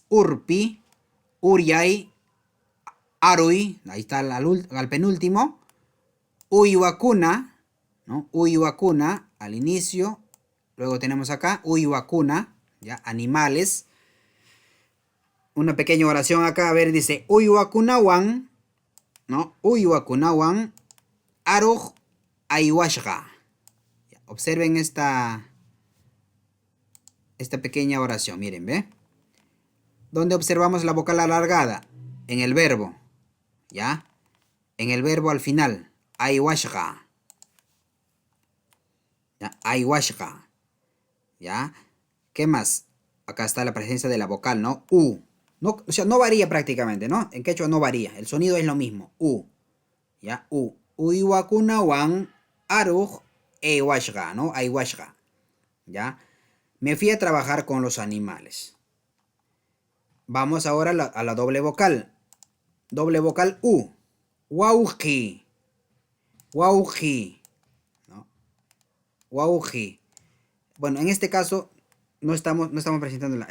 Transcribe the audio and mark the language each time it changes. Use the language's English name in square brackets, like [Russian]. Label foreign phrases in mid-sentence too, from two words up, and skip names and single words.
[Quechua] Urpi, Uriay, Arui, [Spanish] ahí está al penúltimo. Uyuacuna, ¿no? Uyuacuna al inicio. Luego tenemos acá Uyuacuna, ¿ya? Animales. una pequeña oración acá. A ver, dice, [Quechua] uywakunawan, ¿no? Uywakunawan, aruj aiwashga. [Spanish] Observen esta pequeña oración, miren, ¿ve? ¿Dónde observamos la vocal alargada? En el verbo, ¿ya? En el verbo al final, aiwashga. ¿Ya? Aiwashga. ¿Ya? ¿Qué más? Acá está la presencia de la vocal, ¿no? U. No, o sea, no varía prácticamente, ¿no? En quechua no varía. El sonido es lo mismo. U. ¿Ya? U. [Quechua] Uywakunawan aruj eiwashga, ¿no? [Spanish] Aiwashga. ¿Ya? Me fui a trabajar con los animales. Vamos ahora a la doble vocal. Doble vocal U. Wauji. Wauji. ¿No? Wauji. Bueno, en este caso no estamos presentando la...